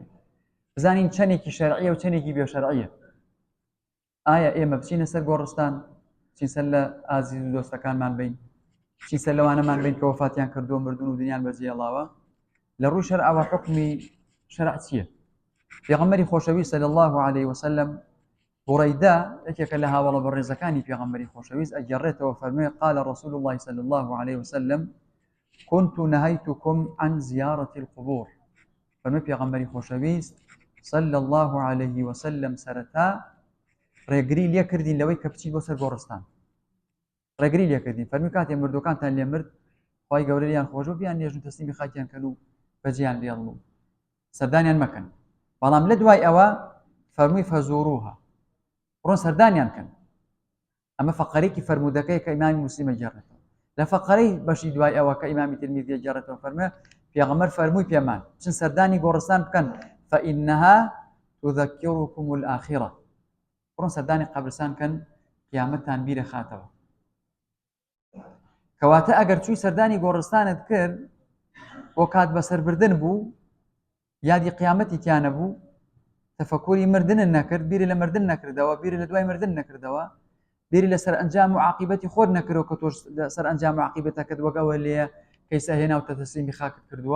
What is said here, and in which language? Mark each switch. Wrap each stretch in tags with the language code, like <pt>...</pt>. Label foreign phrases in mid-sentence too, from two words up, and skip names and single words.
<ckb>بزانین چەندێکی شەرعیە و چەندێکی بێشەرعیە. ئایا ئێمە بچینە سەر گۆڕستان، بچین سەر لە ئازیز و دۆستەکانمان بین، بچین سەر لەوانەمان بین کە وەفاتیان کردووە مردون و دنیان بەجێهێڵاوە؟ لە ڕووی شەرعەوە حوکمی شەرع چییە؟ پێغەمبەری خۆشەویست</ckb> <ar>صلی الله عليه وسلم</ar> <ckb>بوڕەیدا یەکێکە لە هاوڵە بەڕێزەکانی پێغەمبەری خۆشەویست ئەگەڕێتەوە، فەرمووی</ckb> <ar>قال رسول الله صلى الله عليه وسلم كنت نهيتكم عن زيارة القبور.</ar> <ckb>فەرمووی پێغەمبەری خۆشەویست</ckb> <ar>صلى الله عليه وسلم</ar> <ckb>سەرەتا ڕێگری لێ کردین لەوەی کە بچین بۆ سەر گۆڕستان، ڕێگری لێ کردین. فەرمووی کاتێ مردوەکانتان لێ مرد، خوای گەورە لیان خۆشەوە بیان نێژن تەسلیمی خاکیان کەن و بەجێیان بێڵن و سەردانیان مەکەن. بەڵام لە دوای ئەوە فەرمووی فەزوروها، بڕۆن سەردانیان کەن. ئەمە فەقەرەیەکی فەرموودەکەی کە ئیمامی موسلیم ئەگێڕێتەوە. لە فەقەرەی بەشی دوای ئەوە کە ئیمامی ترمیزی ئەگێڕێتەوە فەرمووی پێغەمبەر فەرمووی پێمان چن سەردانی گۆڕستان بکەن،</ckb> <ar>فإنها تذكركم الآخرة،</ar> <ckb>بڕۆن سەردانی قەبرستان کەن، قیامەتتان بیرە خاتەوە. کەواتە ئەگەر چووی سەردانی گۆڕستانت کرد بۆ کات بەسەربردن بوو، یادی قیامەتی تیانە بوو، تەفەکوری مردن نەکرد، بیری لە مردن نەکردەوە، بیری لە دوای مردن نەکردەوە، بیری لە سەر ئەنجام و عاقیبەتی خۆت نەکردەوە کە تۆش سەر ئەنجام و عاقیبەتەکەت وەک ئەوە لێیە کەیسە هێناوتە تەسلیمی خاکت کردووە.</ckb>